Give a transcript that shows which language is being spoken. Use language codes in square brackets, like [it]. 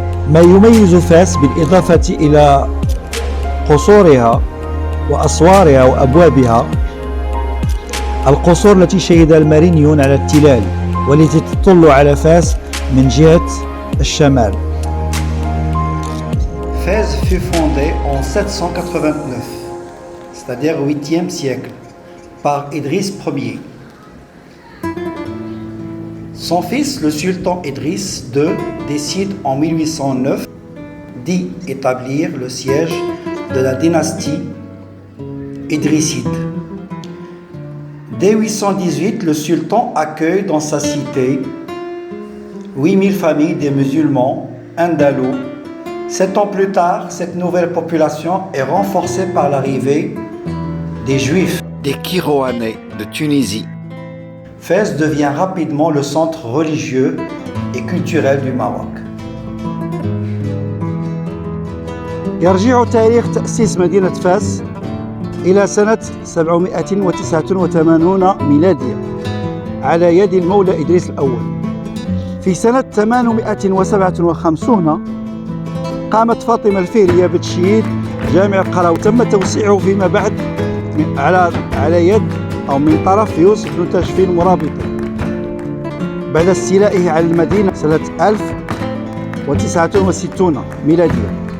[ar] ما يميز فاس بالإضافة إلى قصورها وأسوارها وأبوابها القصور التي شهد المارينيون على التلال والتي تطل على فاس من جهة الشمال. [fr] Fès fut fondée en 789, c'est-à-dire au 8e siècle, par Idriss Ier. Son fils, le sultan Idriss II, décide en 1809 d'y établir le siège de la dynastie idrisside. Dès 818, le sultan accueille dans sa cité 8000 familles des musulmans andalous. 7 ans plus tard, cette nouvelle population est renforcée par l'arrivée des Juifs, des Kiroanais de Tunisie. Fès devient rapidement le centre religieux et culturel du Maroc. [ar] يرجع تاريخ تأسيس مدينة فاس إلى سنة 789 ميلادية على يد المولى إدريس الأول. في سنة 857 قامت فاطمة الفهرية بتشييد جامع القروي، تم توسيعه فيما بعد على يد أو من طرف يوسف بن تاشفين المرابطي بعد استيلائه على المدينة سنة 1069 ميلادية.